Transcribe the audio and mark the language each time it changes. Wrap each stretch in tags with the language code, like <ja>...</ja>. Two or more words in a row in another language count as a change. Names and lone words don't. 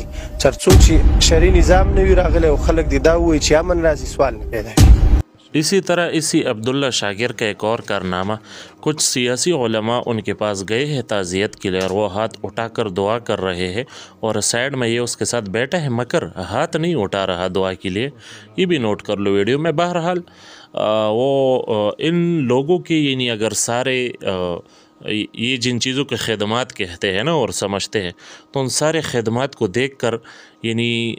<ps>تر څو چې شرعي نظام نه وي راغلی او خلک دې دا ووایي چې امن راځي، سوال نه پیدا کېږي.</ps> <ur>اسی طرح اسی عبداللہ شاکر کا ایک اور کارنامہ، کچھ سیاسی علماء ان کے پاس گئے ہیں تعزیت کے لیے اور وہ ہاتھ اٹھا کر دعا کر رہے ہیں، اور سائڈ میں یہ اس کے ساتھ بیٹھا ہے مگر ہاتھ نہیں اٹھا رہا دعا کے لیے، یہ بھی نوٹ کر لو ویڈیو میں۔ بہرحال وہ ان لوگوں کی یعنی اگر سارے یہ جن چیزوں کے خدمات کہتے ہیں نا اور سمجھتے ہیں، تو ان سارے خدمات کو دیکھ کر یعنی</ur>